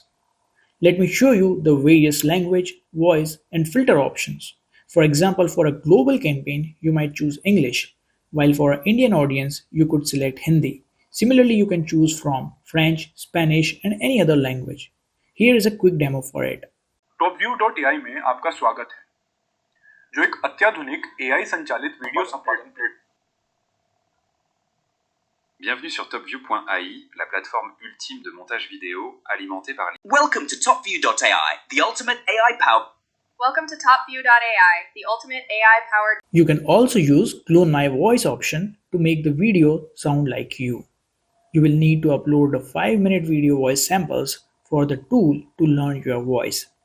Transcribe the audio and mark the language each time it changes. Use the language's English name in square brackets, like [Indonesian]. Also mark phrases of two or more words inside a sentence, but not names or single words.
[English] Let me show you the various language, voice, and filter options. For example, for a global campaign, you might choose English, while for an Indian audience, you could select Hindi. Similarly, you can choose from French, Spanish, and any other language. Here is a quick demo for it. [Hindi] Topview.ai में आपका स्वागत है, जो एक अत्याधुनिक AI संचालित वीडियो संपादन प्लेटफॉर्म। [French] Bienvenue sur topview.ai, la plateforme ultime de montage vidéo alimentée par [English] Welcome to Topview.ai, the ultimate AI powered. Welcome to Topview.ai, the ultimate AI-powered. You can also use Clone My Voice option to make the video sound like you. You will need to upload the 5-minute video voice samples for the tool to learn your voice.